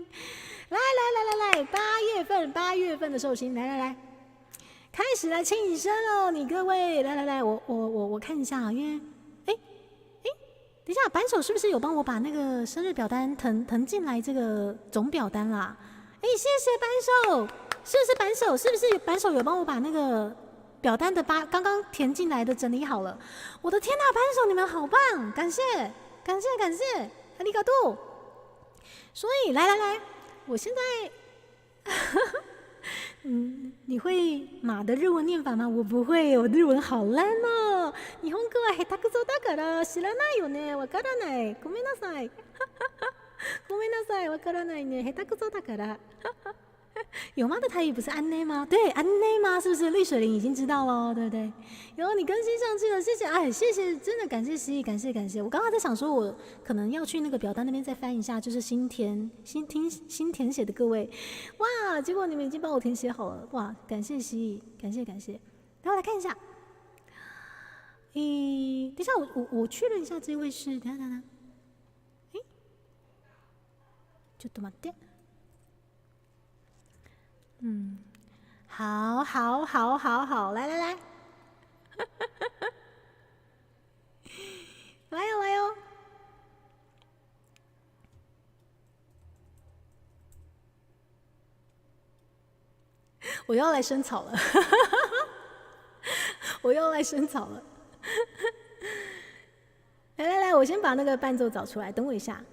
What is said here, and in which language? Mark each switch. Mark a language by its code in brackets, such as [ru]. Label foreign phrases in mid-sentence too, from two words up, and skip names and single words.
[zh] 来，8月份的寿星，来，开始来庆生哦，你各位，来，我看一下啊，因为，等一下，板手是不是有帮我把那个生日表单腾进来这个总表单啦？谢谢板手，是不是板手有帮我把那个表单的刚刚填进来的整理好了？我的天哪，板手你们好棒，感谢， [ja] ありがとう。 [zh] 所以来，我现在，你会马的日文念法吗？我不会，我日文好烂哦。 [ja] 日本語は下手くそだから知らないよね。わからない。ごめんなさい。ごめんなさい。わからないね。下手くそだから。 [zh] 有妈的台语不是安内吗？对，安内吗？是不是绿水灵已经知道了，对不对？然后你更新上去了，谢谢，谢谢，真的感谢蜥蜴，感谢。我刚刚在想说，我可能要去那个表单那边再翻一下，就是新填写的各位，哇，结果你们已经帮我填写好了，哇，感谢蜥蜴，感谢。然后来看一下，等一下我确认一下这位是，等一下， [ja] ちょっと待って。 [zh] 好，来，来哟！我又要来生草了，来，我先把那个伴奏找出来，等我一下。